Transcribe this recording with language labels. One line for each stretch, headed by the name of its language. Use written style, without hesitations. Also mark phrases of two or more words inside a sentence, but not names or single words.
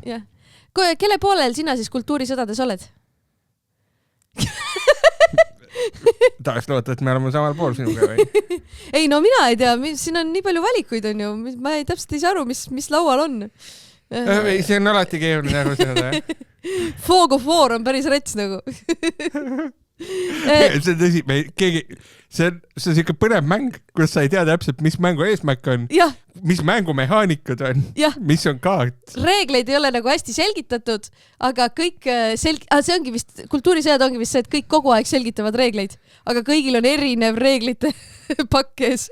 Estonian: Kelle poolel sina siis kultuurisõdades oled? Tahaks loota, et me oleme samal pool sinuga või? Ei, no mina ei tea, siin on nii palju valikuid, on ju. Ma täpselt ei saa aru, mis laual on. See on alati keeruline aru saada.
English: Fog of War
Estonian: on päris rets nagu. See on tõsi, see on siuke põnev mäng, kus sa ei tea täpselt, mis mängu eesmärk on, mis mängumehaanikad on, mis on kaart. Reegleid ei ole nagu hästi selgitatud, aga kõik see ongi vist, kultuurisõjad ongi vist see, et kõik kogu aeg selgitavad reegleid, aga kõigil on erinev reeglite pakk ees.